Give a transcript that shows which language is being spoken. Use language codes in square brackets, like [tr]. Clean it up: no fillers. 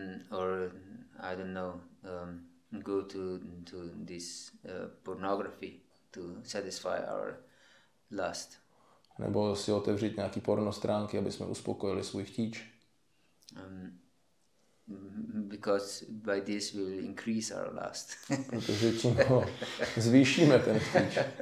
[en] Or I don't know, go to this pornography to satisfy our lust. [cs] Nebo si otevřít nějaký porno stránky, aby jsme uspokojili svůj chtíč. [en] Because by this we will increase our lust. [cs] Protože tím zvýšíme ten chtíč.